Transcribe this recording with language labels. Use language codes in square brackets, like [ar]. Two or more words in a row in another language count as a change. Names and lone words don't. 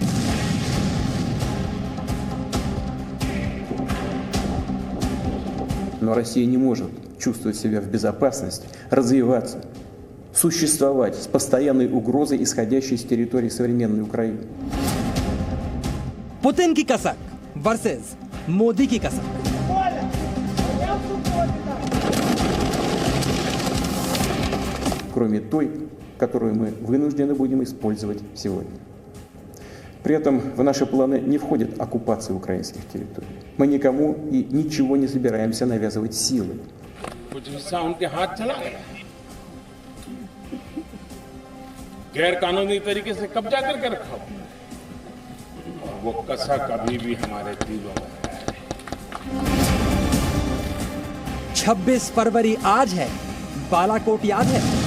[ru] Но Россия не может чувствовать себя в безопасности, развиваться, существовать с постоянной угрозой, исходящей с территории современной Украины. [hi] पुतिन की कसक वर्सेस मोदी की कसक। [ru] Кроме той, которую мы вынуждены будем использовать сегодня. При этом в наши планы не входит оккупация украинских территорий. Мы никому и ничего не собираемся навязывать силой. [hi] कुछ हिस्सा उनके हाथ चला गया, गैर कानूनी तरीके से कब्जा करके रखा और वो कसक अभी भी हमारे दिलों में है। 26 फरवरी आज है, बालाकोट याद है।